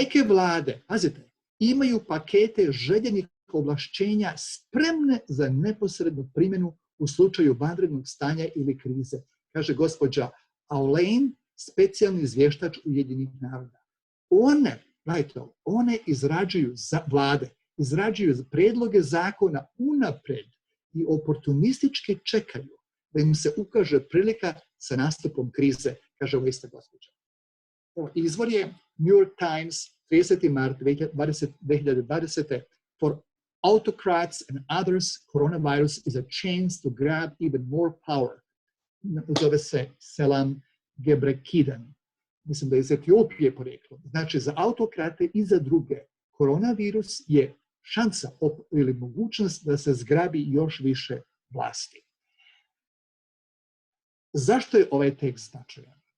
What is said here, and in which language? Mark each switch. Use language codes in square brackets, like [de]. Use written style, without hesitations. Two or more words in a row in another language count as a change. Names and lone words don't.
[sr] Neke vlade, pazite, imaju pakete željenih ovlašćenja spremne za neposrednu primjenu u slučaju vanrednog stanja ili krize, kaže gospođa Aulain, specijalni izvještač Ujedinjenih naroda. One izrađuju vlade, izrađuju predloge zakona unapred i oportunistički čekaju da im se ukaže prilika sa nastupom krize, kaže ova ista gospođa. Izvor je New York Times, 30. mart 2020. [en] For autocrats and others, coronavirus is a chance to grab even more power. [sr] Zove se Selam Gebrekidan. Mislim da je iz Etiopije poreklo. Znači, za autokrate i za druge, koronavirus je šansa ili mogućnost da se zgrabi još više vlasti. Zašto je ovaj tekst značajan?